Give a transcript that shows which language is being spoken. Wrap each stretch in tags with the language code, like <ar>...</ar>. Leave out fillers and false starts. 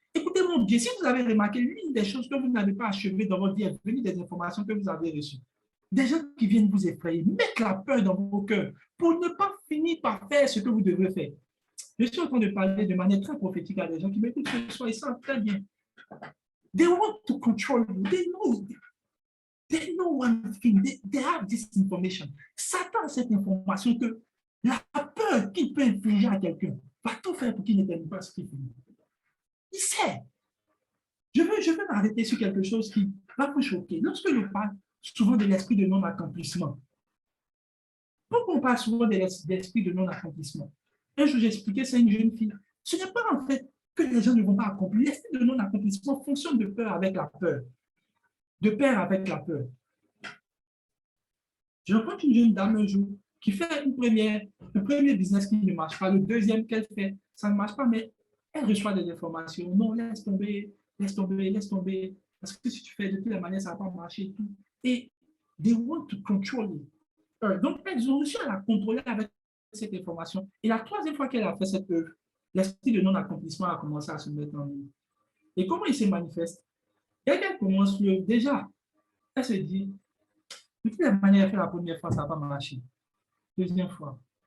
<fr>Écoutez mon Dieu, si vous avez remarqué, l'une des choses que vous n'avez pas achevées dans votre vie est venue des informations que vous avez reçues. Des gens qui viennent vous effrayer, mettre la peur dans vos cœurs pour ne pas finir par faire ce que vous devez faire. Je suis en train de parler de manière très prophétique à des gens qui m'écoutent ce soir, ils savent très bien.</fr> <en>They want to control you. They know one thing. They have this information.</en> <fr>Satan a cette information que la peur qu'il peut infliger à quelqu'un va tout faire pour qu'il ne t'aime pas ce qu'il fait. Il sait. Je veux m'arrêter sur quelque chose qui va vous choquer. Lorsque je parle souvent de l'esprit de non-accomplissement, pourquoi on parle souvent de l'esprit de non-accomplissement? Un jour, j'expliquais ça à une jeune fille. Ce n'est pas en fait que les gens ne vont pas accomplir. L'esprit de non-accomplissement fonctionne de peur avec la peur. De pair avec la peur. Je rencontre une jeune dame un jour qui fait un premier business qui ne marche pas, le deuxième qu'elle fait, ça ne marche pas, mais elle reçoit des informations. Non, laisse tomber, laisse tomber, laisse tomber. Parce que si tu fais de toutes les manières, ça ne va pas marcher et tout.</fr> <en>Et they want to control it.</en> <fr>Donc, elles ont réussi à la contrôler avec cette information. Et la troisième fois qu'elle a fait cette œuvre, l'esprit de non-accomplissement a commencé à se mettre en œuvre. Et comment il se manifeste? Dès qu'elle commence l'œuvre, déjà, elle se dit, de toutes les manières, elle fait la première fois, ça ne va pas marcher. Deuxième fois.</fr>